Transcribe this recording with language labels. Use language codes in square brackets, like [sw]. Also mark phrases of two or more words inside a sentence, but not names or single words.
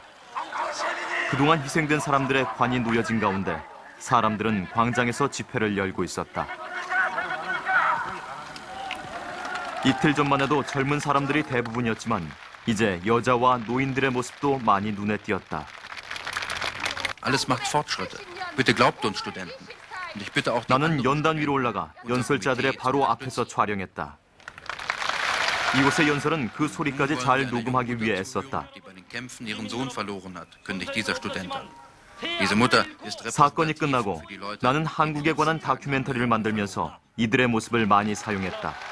[ko] 그동안 희생된 사람들의 관이 놓여진 가운데 사람들은 광장에서 집회를 열고 있었다. 이틀 전만 해도 젊은 사람들이 대부분이었지만 이제 여자와 노인들의 모습도 많이 눈에 띄었다. [de] Alles macht Fortschritte. Bitte glaubt uns, Studenten. Und ich bitte auch die [ko] 나는 [de] anderen [ko] 연단 위로 올라가 연설자들의 바로 앞에서 촬영했다. 이곳의 연설은 그 소리까지 잘 녹음하기 위해 애썼다. 사건이 끝나고 나는 한국에 관한 다큐멘터리를 만들면서 이들의 모습을 많이 사용했다.